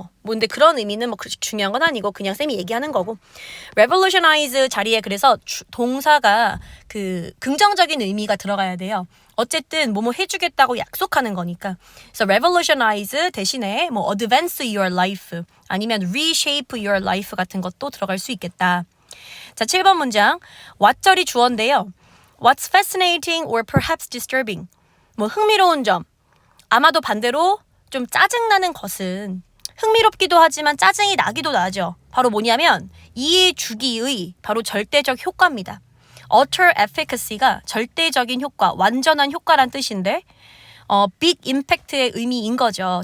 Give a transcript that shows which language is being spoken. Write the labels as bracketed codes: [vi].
[ko] 근데 그런 의미는 뭐 중요한 건 아니고 그냥 쌤이 얘기하는 거고. revolutionize 자리에 그래서 동사가 그 긍정적인 의미가 들어가야 돼요. 어쨌든 뭐뭐 해주겠다고 약속하는 거니까. 그래서 revolutionize 대신에 뭐 [en] advance your life [ko] 아니면 [en] reshape your life [ko] 같은 것도 들어갈 수 있겠다. 자, 7번 문장. 왓절이 주어인데요. [en] What's fascinating or perhaps disturbing? [ko] 뭐 흥미로운 점. 아마도 반대로 좀 짜증나는 것은 흥미롭기도 하지만 짜증이 나기도 나죠. 바로 뭐냐면 이 주기의 바로 절대적 효과입니다. utter efficacy가 절대적인 효과, 완전한 효과란 뜻인데 big impact의 의미인 거죠.